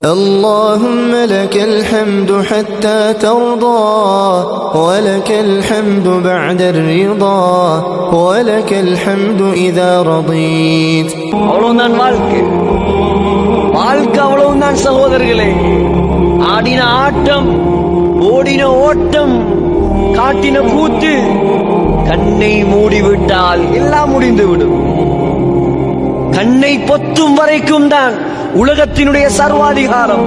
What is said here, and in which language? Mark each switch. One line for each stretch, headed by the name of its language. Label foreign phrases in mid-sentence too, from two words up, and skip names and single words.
Arabic: اللهم لك الحمد حتى ترضى ولك الحمد بعد الرضا ولك الحمد إذا رضيت.
Tamil: அவ்வளவுதான் வாழ்க்கை. அவ்வளவுதான் சகோதரர்களே. ஆடின ஆட்டம், ஓடின ஓட்டம், காட்டின கூத்து, கண்ணை மூடிவிட்டால் எல்லாம் முடிந்துவிடும். கண்ணை பொத்தும் வரைக்கும் தான் உலகத்தினுடைய சர்வாதிகாரம்.